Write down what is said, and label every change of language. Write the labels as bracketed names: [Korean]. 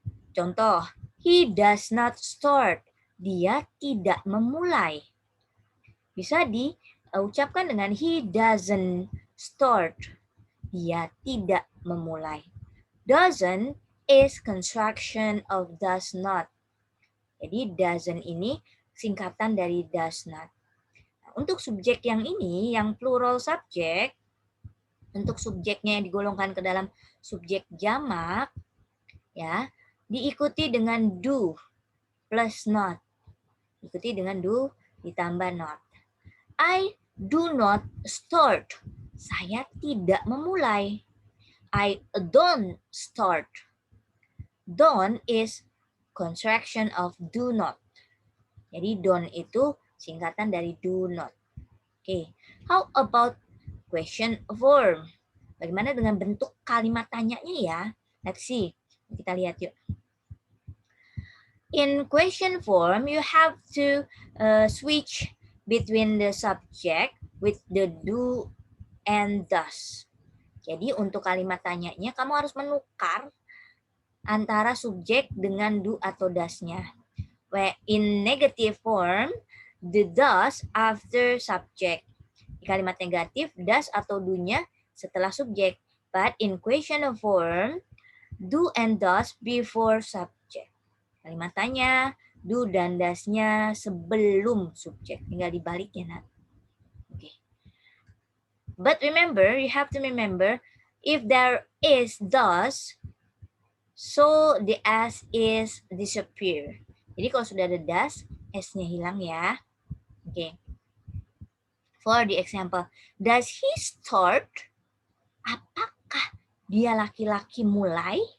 [English] Contoh, he does not start. [Indonesian] Dia tidak memulai. Bisa diucapkan dengan he doesn't start. Dia tidak memulai. [English] Doesn't is construction of does not. [Indonesian] Jadi doesn't ini singkatan dari does not. Untuk subjek yang ini, yang plural subject, untuk subjeknya yang digolongkan ke dalam subjek jamak, ya, diikuti dengan do plus not. Ikuti dengan do ditambah not. [English] I do not start. [Indonesian] Saya tidak memulai. [English] I don't start. Don't is contraction of do not. [Indonesian] Jadi don't itu singkatan dari do not. [English] Oke, how about question form? [Indonesian] Bagaimana dengan bentuk kalimat tanyanya ya? [English] Let's see. [Indonesian] Kita lihat yuk. [English] In question form, you have to switch between the subject with the do and does. [Indonesian] Jadi untuk kalimat tanyanya, kamu harus menukar antara subjek dengan do atau does-nya. [English] Where in negative form, the does after subject. [Indonesian] Di kalimat negatif, does atau do-nya setelah subjek. [English] But in question form, do and does before subject. [Indonesian] Kalimat tanya, do dan does-nya sebelum subjek. Tinggal dibaliknya, Nat. [English] Okay. But remember, you have to remember, if there is does, so the S is disappear. [Indonesian] Jadi kalau sudah ada does, S-nya hilang ya. Oke. Okay. [English] For the example, does he start? [Indonesian] Apakah dia laki-laki mulai?